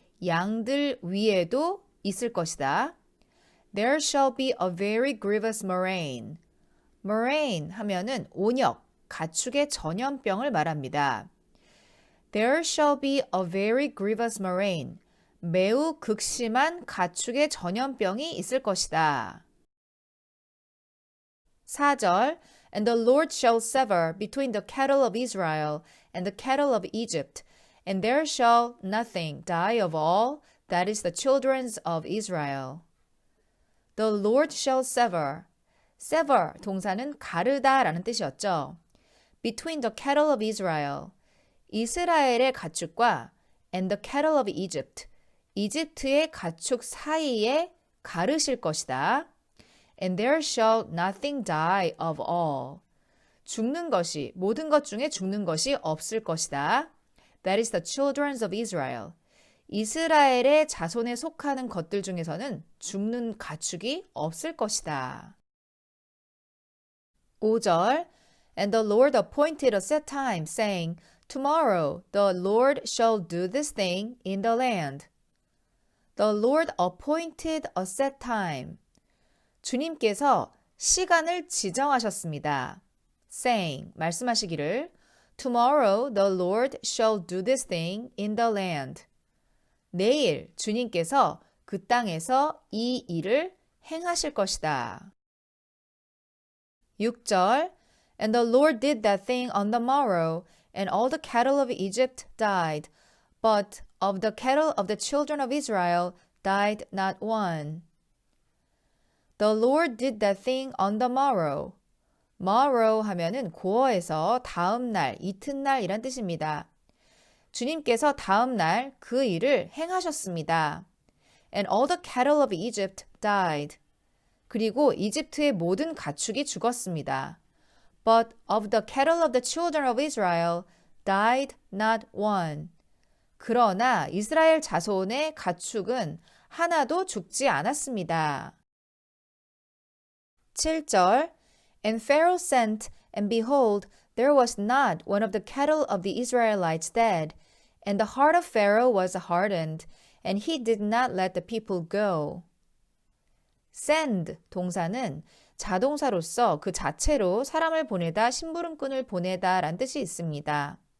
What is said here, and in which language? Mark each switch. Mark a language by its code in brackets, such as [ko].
[ko] 양들 위에도 있을 것이다. [en] There shall be a very grievous murrain. [ko] murrain 하면은 온역. 가축의 전염병을 말합니다. [en] There shall be a very grievous murrain. [ko] 매우 극심한 가축의 전염병이 있을 것이다. [en] 4절 And the Lord shall sever between the cattle of Israel and the cattle of Egypt, and there shall nothing die of all that is the children of Israel. The Lord shall sever. [ko] sever 동사는 가르다라는 뜻이었죠. [en] Between the cattle of Israel, [ko] 이스라엘의 가축과 [en] and the cattle of Egypt, [ko] 이집트의 가축 사이에 가르실 것이다. [en] And there shall nothing die of all. [ko] 죽는 것이, 모든 것 중에 죽는 것이 없을 것이다. [en] That is the children of Israel. [ko] 이스라엘의 자손에 속하는 것들 중에서는 죽는 가축이 없을 것이다. [en] 5절 And the Lord appointed a set time, saying, Tomorrow the Lord shall do this thing in the land. The Lord appointed a set time. [ko] 주님께서 시간을 지정하셨습니다. [en] saying, [ko] 말씀하시기를 [en] Tomorrow the Lord shall do this thing in the land. [ko] 내일 주님께서 그 땅에서 이 일을 행하실 것이다. [en] 6절 And the Lord did that thing on the morrow, and all the cattle of Egypt died, but of the cattle of the children of Israel died not one. The Lord did that thing on the morrow. [ko] morrow 하면은 고어에서 다음 날, 이튿날 이란 뜻입니다. 주님께서 다음 날 그 일을 행하셨습니다. [en] And all the cattle of Egypt died. [ko] 그리고 이집트의 모든 가축이 죽었습니다. [en] But of the cattle of the children of Israel died not one. [ko] 그러나 이스라엘 자손의 가축은 하나도 죽지 않았습니다. [en] 7절 And Pharaoh sent, and behold, there was not one of the cattle of the Israelites dead, and the heart of Pharaoh was hardened, and he did not let the people go. [ko] send 동사는 자동사로서 그 자체로 사람을 보내다, 심부름꾼을 보내다 란 뜻이 있습니다.